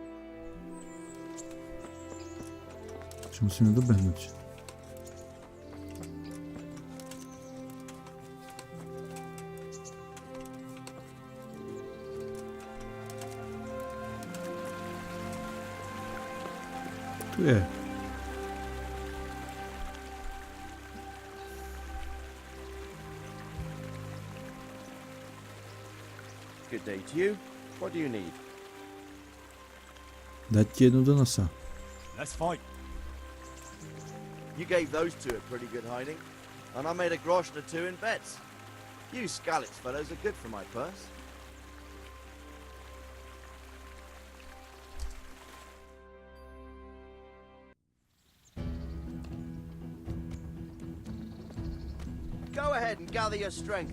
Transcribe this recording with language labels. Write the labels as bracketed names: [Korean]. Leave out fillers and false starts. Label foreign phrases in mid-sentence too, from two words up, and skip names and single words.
[Slovak] Čo musíme dobehnúť? Tu je. [English] Good day to you. What do you need? [Slovak] Dať ti jednu do nosa. [English] Let's fight. You gave those two a pretty good hiding, and I made a groschen or two in bets. You Scalitz fellows are good for my purse. Go ahead and gather your strength.